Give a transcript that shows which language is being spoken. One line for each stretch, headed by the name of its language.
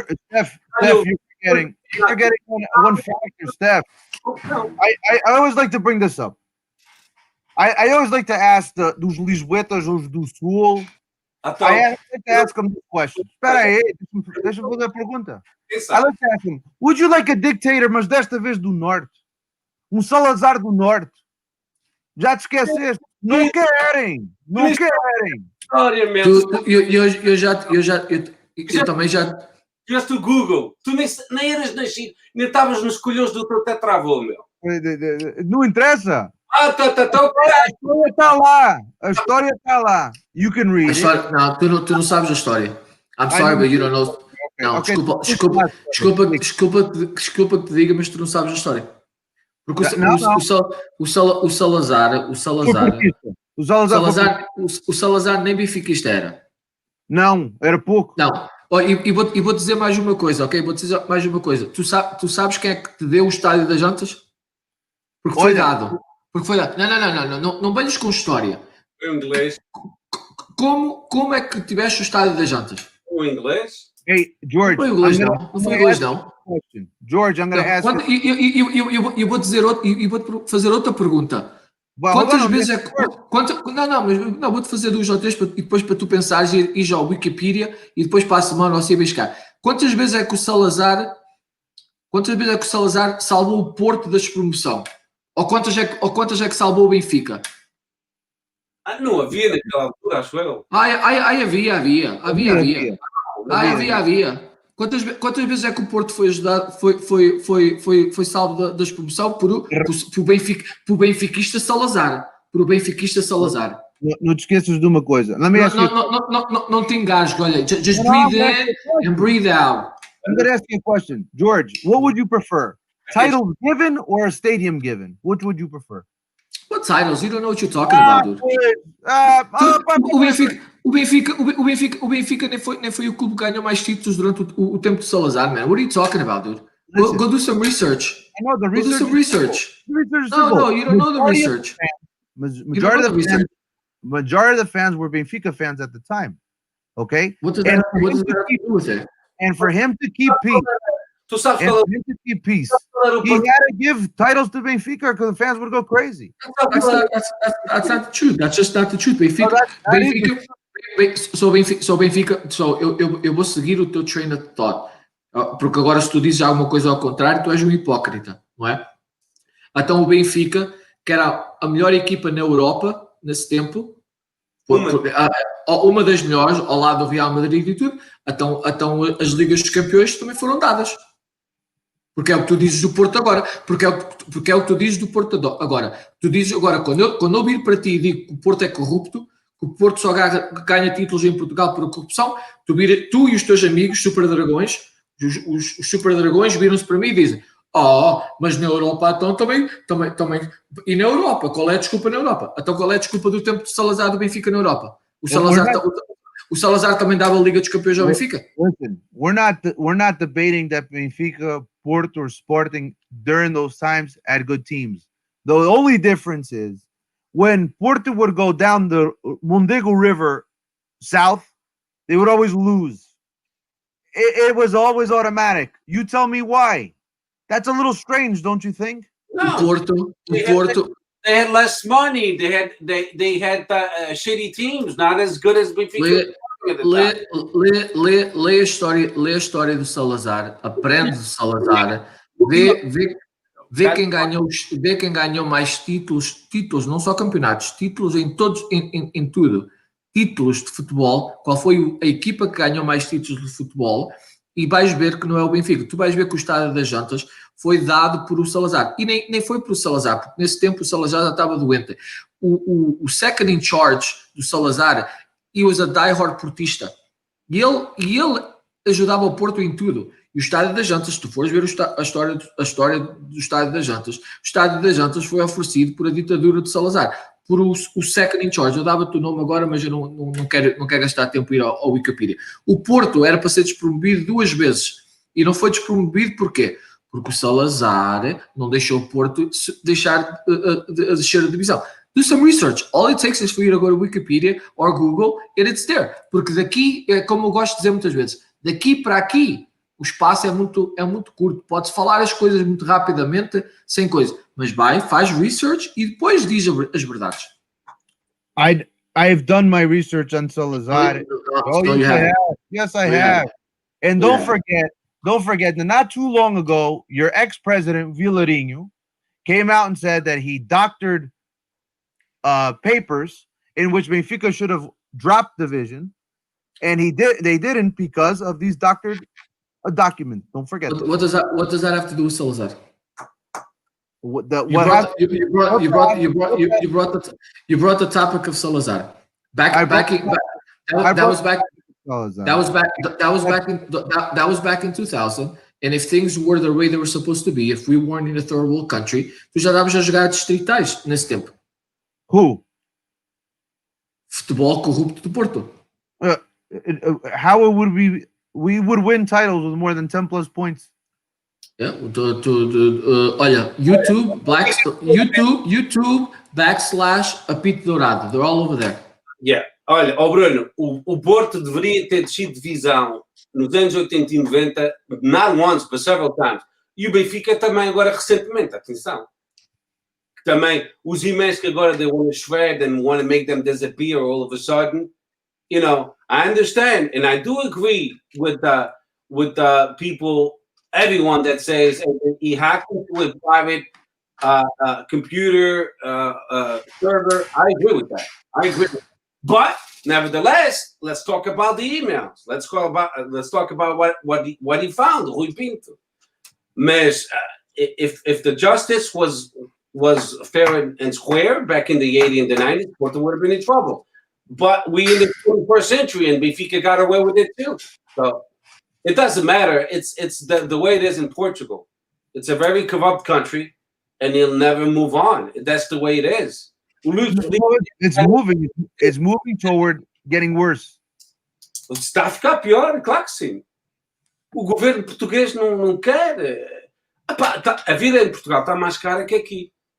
English: Steph, you're forgetting one factor, Steph. I always like to bring this up. I always like to ask
Portuguese: dos Lisboetas, os do Sul.
English: I like to ask them this question.
Portuguese: Espera aí, deixa eu fazer a pergunta.
English: I like to ask them, would you like a dictator,
Portuguese: mas desta vez do Norte? Salazar do Norte? Já te esqueceste? Não querem! História mesmo. Eu também já... Tiveste o Google. Tu nem eras nascido, nem estavas nos colhões do teu tetravô, meu. Não interessa. A história está lá. A história está lá.
English: You can read it.
Portuguese: Não, tu não sabes a história.
English: I'm sorry, but you don't know.
Portuguese: Não, desculpa que te diga, mas tu não sabes a história. Porque o Salazar nem benfiquista era. Não, era pouco. Não. E vou dizer mais uma coisa, ok? Vou dizer mais uma coisa. Tu sabes quem é que te deu o estádio das Jantas? Porque foi dado. Não venhas com história. Foi o inglês. Como é que tiveste o estádio das Jantas? O inglês? Hey, George. Não foi inglês, não. Não foi inglês, não. George, I'm going to ask you. Eu vou dizer vou fazer outra pergunta. Quantas vezes é que... Não, vou-te fazer 2 ou 3 e depois para tu pensares e ir ao Wikipedia e depois para a semana ou se buscar. Quantas vezes é que o Salazar salvou o Porto da despromoção? Ou quantas é que salvou o Benfica? Não havia naquela altura, acho eu. Havia. Quantas vezes é que o Porto foi ajudado, foi salvo da despromoção por benfiquista Salazar? Por o benfiquista Salazar. Não te esqueças de uma coisa. Não te engasgo, olha.
English: Just breathe in and breathe out. I'm going to ask you a question. George, what would you prefer? Titles given or a stadium given? Which would you prefer? What titles? You don't know what you're talking about, dude.
Portuguese: O Benfica nem foi o clube que ganhou mais títulos durante o tempo de Salazar, man.
English: What are you talking about, dude? Go do some research. I know the research. Go do some research. No, you don't know the research. Majority of the fans were Benfica fans at the time. Okay? What does that have to do with it? And for him to keep peace, he had to give titles to Benfica because the fans would go crazy. That's not the truth. That's just not the truth. Benfica.
Portuguese: Eu vou seguir o teu
English: train of thought.
Portuguese: Porque agora se tu dizes alguma coisa ao contrário, tu és um hipócrita, não é? Então o Benfica, que era a melhor equipa na Europa nesse tempo, uma das melhores, ao lado do Real Madrid e tudo, então as Ligas dos Campeões também foram dadas. Porque é o que tu dizes do Porto agora. Porque é o que tu dizes do Porto agora. Tu dizes agora, quando eu vir para ti e digo que o Porto é corrupto, que o Porto só ganha títulos em Portugal por corrupção, tu e os teus amigos Super Dragões, os Super Dragões viram-se para mim e dizem: mas na Europa então também. E na Europa? Qual é a desculpa na Europa? Então qual é a desculpa do tempo de Salazar do Benfica na Europa? O Salazar também dava a Liga dos Campeões ao Benfica?
English: Listen, we're not debating that Benfica, Porto, or Sporting during those times had good teams. The only difference is when Porto would go down the Mondego River south, they would always lose. It was always automatic. You tell me why. That's a little strange, don't you think? No. Porto. They had less money. They had shitty teams, not as good as Benfica.
Portuguese: Lê a história do Salazar, aprende do Salazar, vê quem ganhou mais títulos, não só campeonatos, títulos em tudo, títulos de futebol, qual foi a equipa que ganhou mais títulos de futebol, e vais ver que não é o Benfica. Tu vais ver que o Estádio das Jantas foi dado por o Salazar, e nem foi por o Salazar, porque nesse tempo o Salazar já estava doente. O
English: second in charge
Portuguese: do Salazar,
English: he was a diehard portista,
Portuguese: e ele ajudava o Porto em tudo. E o Estádio das Jantas, se tu fores ver a história do Estádio das Jantas, o Estádio das Jantas foi oferecido por a ditadura de Salazar. por o
English: second in charge.
Portuguese: Eu dava-te o nome agora, mas eu não quero gastar tempo a ir ao Wikipedia. O Porto era para ser despromovido 2 vezes e não foi despromovido porquê? Porque o Salazar não deixou o Porto deixar de descer a divisão.
English: Do some research. All it takes is for you to go to Wikipedia or Google and it's there.
Portuguese: Porque daqui, como eu gosto de dizer muitas vezes, daqui para aqui o espaço é muito curto. Pode-se falar as coisas muito rapidamente, sem coisa. Mas faz research e depois diz as verdades.
English: I've done my research on Salazar. You have. Yes, I have. And don't forget that not too long ago, your ex-president Vilarinho came out and said that he doctored papers in which Benfica should have dropped division, and they didn't because of these doctored documents. Don't forget. What does that have to do with Salazar? You brought the topic of Salazar. That was back in 2000. And if things were the way they were supposed to be, if we weren't in a third world country,
Portuguese: tu já davas a jogar distritais nesse tempo.
English: Who?
Portuguese: Futebol corrupto do Porto.
English: How it would be? We would win titles with more than 10 plus points. Yeah, olha, YouTube / Apito Dourado. They're all over there.
Portuguese: Yeah. Olha, Bruno, o Porto deveria ter descido divisão nos anos 80 e 90,
English: not once, but several times.
Portuguese: E o Benfica também agora recentemente, atenção. Também os emails que agora
English: they want to shred and want to make them disappear all of a sudden. You know, I understand and I do agree with the people, everyone that says he hacked into a private computer server. I agree with that. But nevertheless, let's talk about the emails. Let's talk about what he found, Rui Pinto. Mas if the justice was fair and square back in the 80s and the 90s, Porto would have been in trouble. But we in the 21st century, and Benfica got away with it too. So it doesn't matter. It's the way it is in Portugal. It's a very corrupt country, and he'll never move on. That's the way it is. It's moving toward getting worse.
Portuguese: Está a ficar pior, claro que sim. O governo português não quer. A vida em Portugal está mais cara que aqui.